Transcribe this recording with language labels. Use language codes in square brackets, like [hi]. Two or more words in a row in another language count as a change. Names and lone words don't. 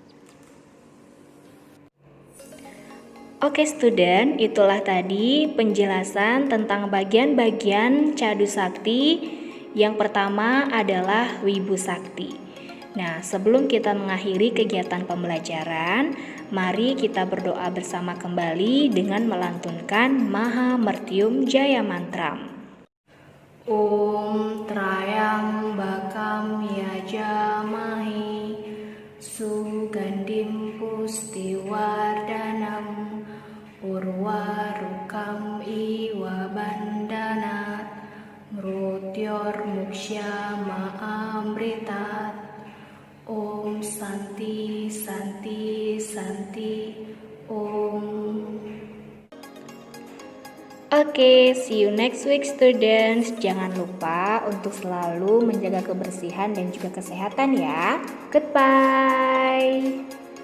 [id] Oke student, itulah tadi penjelasan tentang bagian-bagian Cadu Sakti. Yang pertama adalah Wibu Sakti. Nah, sebelum kita mengakhiri kegiatan pembelajaran, mari kita berdoa bersama kembali dengan melantunkan Maha Mertium Jaya Mantram. [sa] Om Trayang Bakam Yajamahi Sugandim Pustiwardanam Urwarukam Iwa Bandanat Mrutyor Muksya Maamritat. Om Santi Santi Santi Om. [en] Oke, see you next week students. [id] Jangan lupa untuk selalu menjaga kebersihan dan juga kesehatan ya. [en] Goodbye.